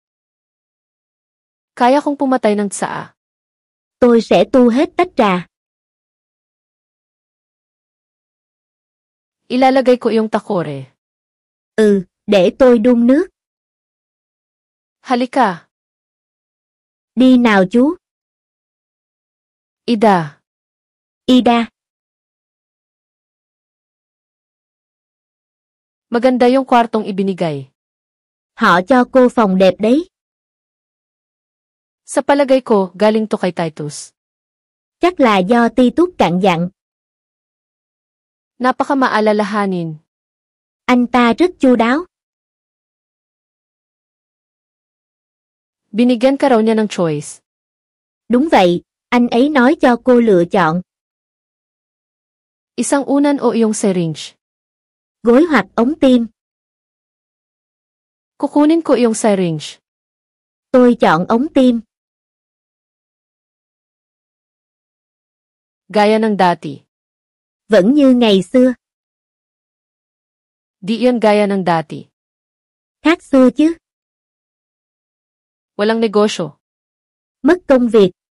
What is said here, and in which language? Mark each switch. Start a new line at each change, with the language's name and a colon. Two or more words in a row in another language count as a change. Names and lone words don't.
Filipino: Kaya kong pumatay ng tsaa.
Vietnamese: Tôi sẽ tu hết tách trà.
Filipino: Ilalagay ko yung takore.
Vietnamese: Ừ, để tôi đun nước.
Filipino: Halika.
Vietnamese: Đi nào chú. Ida. Ida.
Filipino: Maganda yung kwartong ibinigay.
Vietnamese: Họ cho cô phòng đẹp đấy.
Filipino: Sa palagay ko, galing to kay Titus.
Vietnamese: Chắc là do Titus cạn dặn.
Filipino: Napaka maalalahanin.
Vietnamese: Anh ta rất chu đáo.
Filipino: Binigyan ka raw niya ng choice.
Vietnamese: Đúng vậy, anh ấy nói cho cô lựa chọn.
Filipino: Isang unan o iyong syringe.
Vietnamese: Gối hoặc ống tim.
Filipino: Kukunin ko iyong syringe.
Vietnamese: Tôi chọn ống tim.
Filipino: Gaya ng dati.
Vietnamese: Vẫn như ngày xưa.
Filipino: Di yan gaya ng dati.
Vietnamese: Khác xưa chứ.
Filipino: Walang negosyo.
Vietnamese: Mất công việc.